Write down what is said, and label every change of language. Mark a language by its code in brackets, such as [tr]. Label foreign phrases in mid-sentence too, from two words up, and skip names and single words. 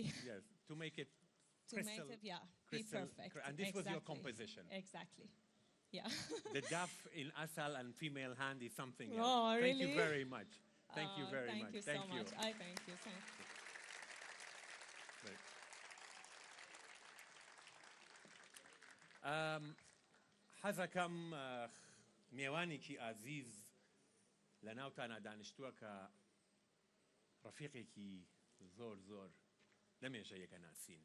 [en] Yes, to make it To crystal. make it, yeah, crystal, be perfect. And this was your Exactly. composition. Exactly. Yeah. The duff in Asal and female hand is something else. Oh, really? Thank you very much. Thank you very thank much. You thank so you much. I thank you. Thank you. Right. [ckb] حەزەکەم میێوانێکی ئازیز لە ناوتانە دانیشتووە کە ڕەفیقێکی زۆر زۆر لەمێژە یەکە ناسین.